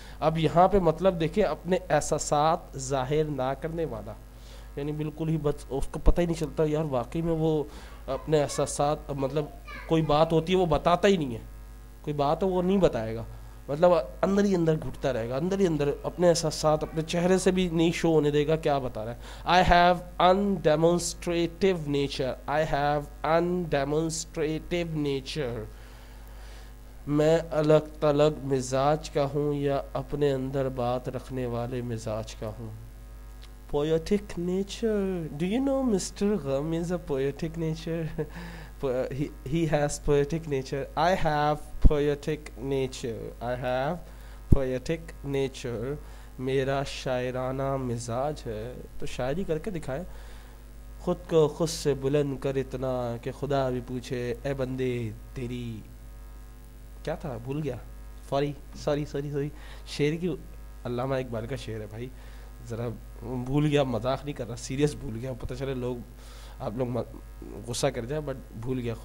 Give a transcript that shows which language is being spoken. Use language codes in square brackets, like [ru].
[hi] अब यहाँ पे मतलब देखिए अपने एहसासात जाहिर ना करने वाला, यानी बिल्कुल ही बस उसको पता ही नहीं चलता यार वाकई में वो अपने एहसासात, मतलब कोई बात होती है वो बताता ही नहीं है, कोई बात हो वो नहीं बताएगा, मतलब अंदर ही अंदर घुटता रहेगा, अंदर ही अंदर अपने एहसासात अपने चेहरे से भी नहीं शो होने देगा क्या बता रहा है। [en] I have undemonstrative nature, [hi] I have अनडेमोन्स्ट्रेटिव nature, मैं अलग तलग मिजाज का हूँ या अपने अंदर बात रखने वाले मिजाज का हूँ। [en] Poetic nature, do you know Mr. Gham is a poetic nature? he has poetic nature. I have poetic nature, I have poetic nature, [hi] मेरा शायराना मिजाज है। तो शायरी करके दिखाए, खुद को खुद से बुलंद कर इतना कि खुदा भी पूछे ए बंदे तेरी, क्या था भूल गया, सॉरी शेर की, अल्लामा इकबाल का शेर है भाई, ज़रा भूल गया, मजाक नहीं कर रहा, सीरियस भूल गया, पता चले लोग आप लोग गुस्सा कर जाए, बट भूल गया।